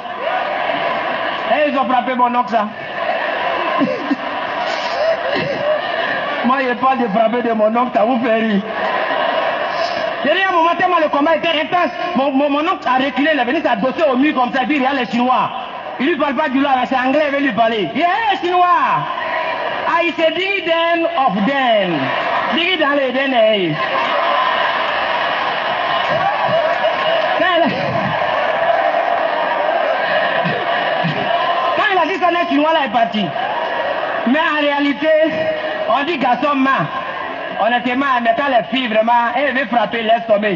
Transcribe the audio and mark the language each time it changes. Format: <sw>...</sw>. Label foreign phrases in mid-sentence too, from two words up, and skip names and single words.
<fr>Et ils ont frappé mon oncle, ça. Moi, je parle de frapper de mon oncle, ça vous fait rire. J'ai dit à un moment, tellement le combat était intense, mon oncle a reculé, il est venu s'adosser au mur comme ça, et puis il regarde les Chinois. Il lui parle pas du là, c'est anglais, il veut lui parler. Il dit, hey, Chinois,</fr> <en>I say dig den of den.</en> <fr>Dig dans les den, hey. Quand il a dit ça, le Chinois là est parti. Mais en réalité, on dit garçon main. On était mal, mais quand les filles vraiment, elles veulent frapper, laisse tomber.</fr>